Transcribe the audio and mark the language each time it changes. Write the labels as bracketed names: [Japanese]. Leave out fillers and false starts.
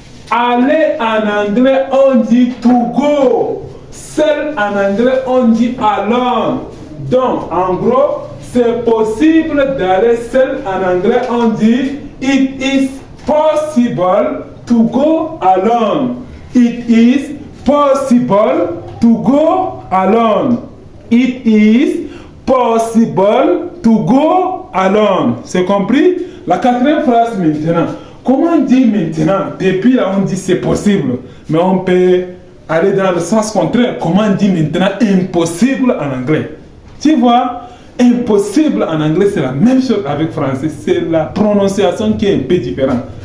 [French] Aller en anglais on dit [English] to go. [French] Seul en anglais on dit alone. Donc en gros, c'est possible d'aller seul en anglais on dit [English] it is possible to go alone. It is possible to go alone. It is possible to go alone. [French] C'est compris? La quatrième phrase maintenant. Comment dire maintenant? Depuis là, on dit c'est possible. Mais on peut aller dans le sens contraire. Comment dire maintenant impossible en anglais? Tu vois? Impossible en anglais, c'est la même chose avec français. C'est la prononciation qui est un peu différente.